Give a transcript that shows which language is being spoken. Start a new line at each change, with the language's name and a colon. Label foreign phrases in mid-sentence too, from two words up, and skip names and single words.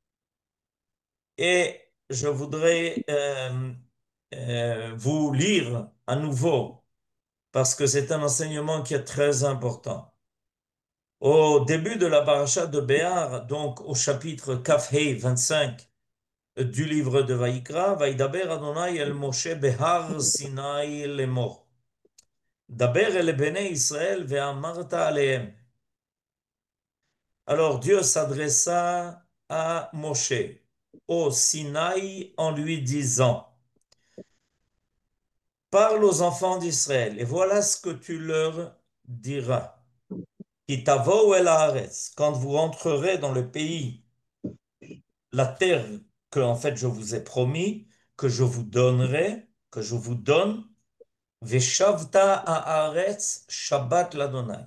French: Et je voudrais vous lire à nouveau, parce que c'est un enseignement qui est très important. Au début de la paracha de Béar, donc au chapitre
Hebrew: כ״ה
French: 25 du livre de Vaïkra,
Hebrew: וידבר ה׳ אל משה בהר סיני לאמר. דבר אל בני ישראל ואמרת אלהם.
French: Alors Dieu s'adressa à Moshe au Sinaï en lui disant, parle aux enfants d'Israël et voilà ce que tu leur diras.
Hebrew: כי תבאו אל הארץ,
French: quand vous rentrerez dans le pays, la terre que en fait je vous ai promis, que je vous donnerai, que je vous donne,
Hebrew: ושבתה הארץ שבת לה.